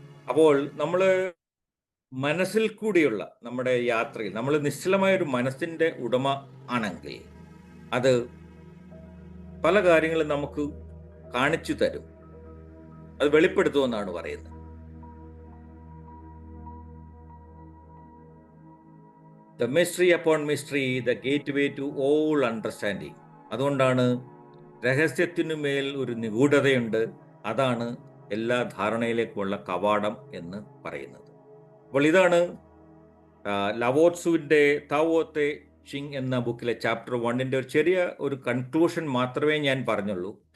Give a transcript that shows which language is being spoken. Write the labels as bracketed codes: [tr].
[ml] അപ്പോൾ നമ്മൾ മനസ്സിൽ കൂടിയുള്ള നമ്മുടെ യാത്രയിൽ നമ്മൾ നിശ്ചലമായൊരു മനസ്സിൻ്റെ ഉടമ ആണെങ്കിൽ അത് പല കാര്യങ്ങളും നമുക്ക് കാണിച്ചു തരും, അത് വെളിപ്പെടുത്തുമെന്നാണ് പറയുന്നത്. [en] The mystery upon mystery, the gateway to all understanding. [ml] അതുകൊണ്ടാണ് രഹസ്യത്തിനുമേൽ ഒരു നിഗൂഢതയുണ്ട്, അതാണ് എല്ലാ ധാരണയിലേക്കുള്ള കവാടം എന്ന് പറയുന്നത്. അപ്പോൾ ഇതാണ് ലവോത്സുവിൻ്റെ താവോ തേ ചിങ് എന്ന ബുക്കിലെ ചാപ്റ്റർ 1ൻ്റെ ഒരു ചെറിയ ഒരു കൺക്ലൂഷൻ മാത്രമേ ഞാൻ പറഞ്ഞുള്ളൂ.